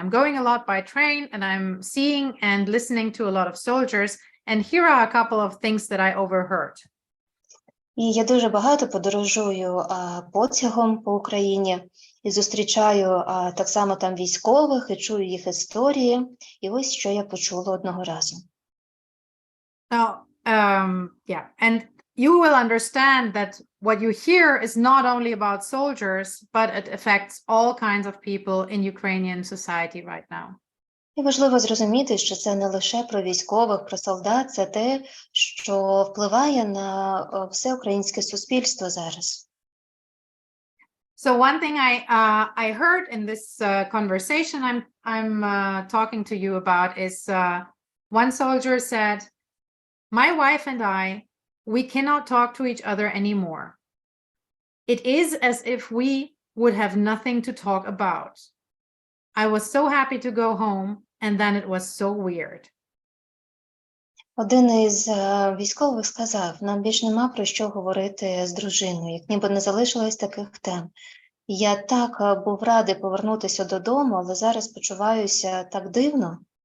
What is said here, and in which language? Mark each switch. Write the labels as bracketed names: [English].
[English] I'm going a lot by train and I'm seeing and listening to a lot of soldiers. And here are a couple of things that I overheard. [Ukrainian] І я дуже багато подорожую потягом по Україні і зустрічаю так само там військових і чую їх історії. І ось що я почула одного разу. [English] Now, yeah, and you will understand that what you hear is not only about soldiers, but it affects all kinds of people in Ukrainian society right now. [Ukrainian] І важливо зрозуміти, що це не лише про військових, про солдат, це те, що впливає на все українське суспільство зараз. [English] So one thing I heard in this conversation I'm talking to you about is one soldier said, "My wife and we cannot talk to each other anymore. It is as if we would have nothing to talk about. I was so happy to go home, and then it was so weird." [Ukrainian] Один із військових сказав, нам більш нема про що говорити з дружиною, як ніби не залишилось таких тем. Я так був радий повернутися додому, але зараз почуваюся так дивно.